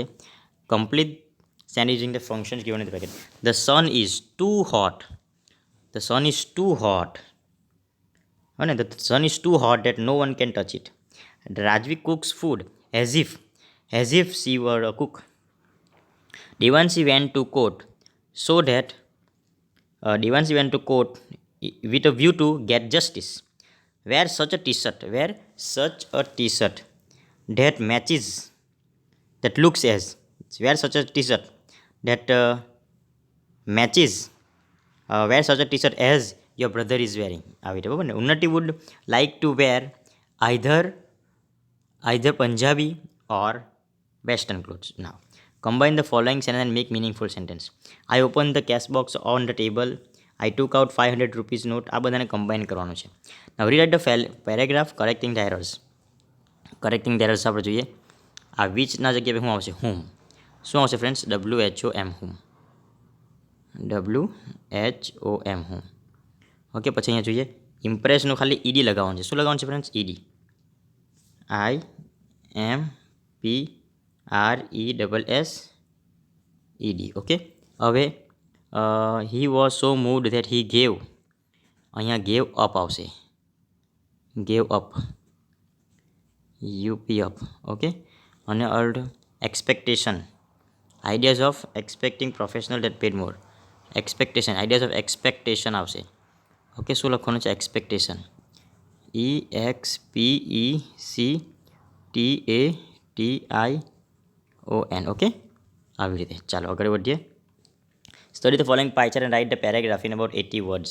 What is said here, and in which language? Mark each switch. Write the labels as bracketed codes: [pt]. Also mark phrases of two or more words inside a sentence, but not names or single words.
[en] complete send using the functions given in the packet. the sun is too hot. the sun is too hot. અને the sun is too hot that no one can touch it. રાજવી cooks food as if she were a cook. Devanshi went to court so that Devanshi went to court with a view to get justice. Wear such a t-shirt that matches, that looks as. Wear such a t-shirt that matches. Wear such a t-shirt as your brother is wearing. [gu] આવી રીતે બરાબર ને. [en] ઉન્નતિ would like to wear either Punjabi or Western clothes. Now, combine the following sentence and make meaningful sentence. I opened the cash box on the table. I took out 500 rupees note. [gu] આ બધાને કમ્બાઈન કરવાનું છે. [en] Now rewrite the paragraph correcting the errors. [gu] આપણે જોઈએ. આ whichના જગ્યાએ શું આવશે? whom. શું આવશે ફ્રેન્ડ્સ? [en] WHOM whom. whom. [gu] ઓકે, પછી અહીંયા જોઈએ ઇમ્પ્રેસનું ખાલી ED લગાવવાનું છે. શું લગાવવાનું છે ફ્રેન્ડ્સ? [en] ED. IMPRESSED. [gu] ઓકે, હવે [en] he was so moved that he gave. અહીંયા gave up આવશે. gave up. UP. [gu] ઓકે, અને અર્ડ expectation. [en] ideas of expecting professional that paid more. ideas of expectation [gu] આવશે. ઓકે, શું લખવાનું છે? [en] expectation. EXPECTATION. [gu] ઓકે, આવી રીતે. ચાલો આગળ વધીએ. [en] study the following pie chart and write the paragraph in about 80 words.